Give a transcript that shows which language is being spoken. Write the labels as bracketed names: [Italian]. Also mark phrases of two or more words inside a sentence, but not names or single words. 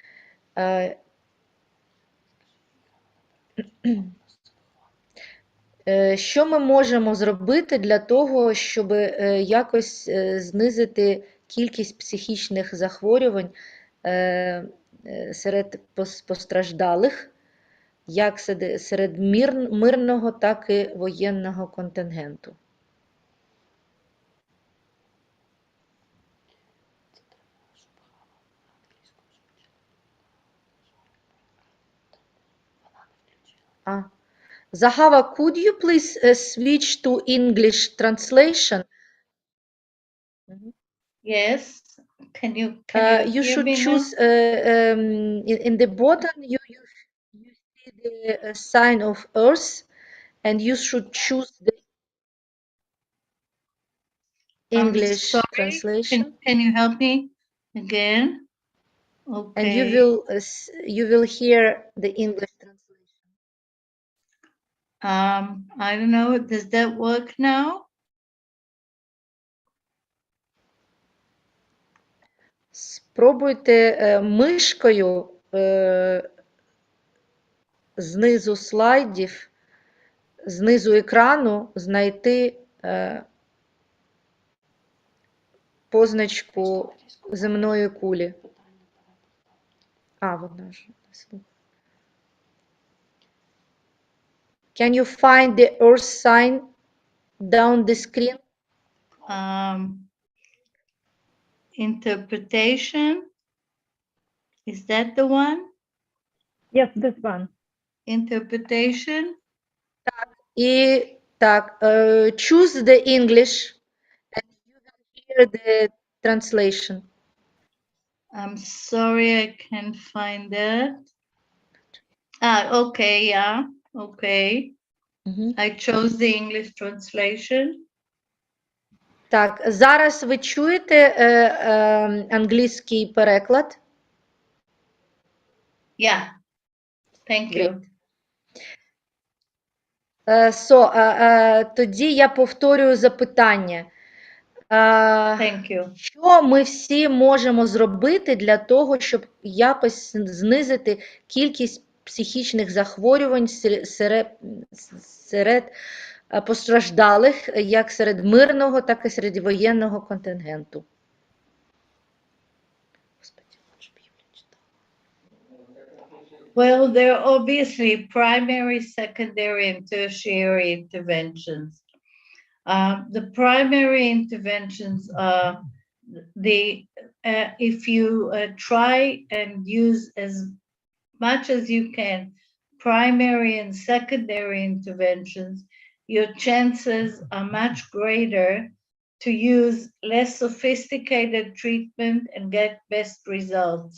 [Ukrainian] Що ми можемо зробити для того, щоб якось знизити кількість психічних захворювань серед постраждалих, як серед мирного, так і воєнного контингенту? Захава, [English] could you please switch to English translation? yes. Can you You should choose in the bottom. You see the sign of Earth, and you should choose the English translation. Can you help me again? Okay. And you will hear the English translation. I don't know. Does that work now? [Ukrainian] Спробуйте мишкою знизу слайдів, знизу екрану знайти позначку земної кулі. Вона ж не слухає. [English] Can you find the earth sign down the screen? Interpretation. Is that the one? Yes, this one. Interpretation. [Ukrainian] І так, [English] choose the English and you will hear the translation. I'm sorry, I can't find that. Okay, yeah, okay. I chose the English translation. [Ukrainian] Так, зараз ви чуєте англійський переклад? [English] Yeah, thank you. [Ukrainian] Тоді я повторюю запитання. [English] Thank you. [Ukrainian] Що ми всі можемо зробити для того, щоб якось знизити кількість психічних захворювань серед постраждалих, як серед мирного, так і серед воєнного контингенту? [English] Well, there are obviously primary, secondary, and tertiary interventions. The primary interventions are if you try and use as much as you can primary and secondary interventions, your chances are much greater to use less sophisticated treatment and get best results.